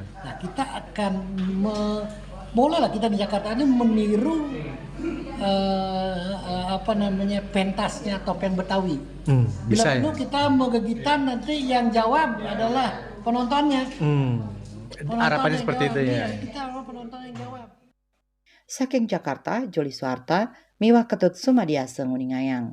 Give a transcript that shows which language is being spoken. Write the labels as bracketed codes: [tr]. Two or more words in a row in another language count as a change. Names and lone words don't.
[id] Nah, kita akan mulailah kita di Jakarta ini meniru pentasnya topeng Betawi. Bila perlu kita mau gegitan, nanti yang jawab adalah penontonnya. Harapannya seperti itu ya. Kita penonton yang jawab. [ban] Saking Jakarta, Joli Suarta, miwah ketut sumadiasa nguningayang.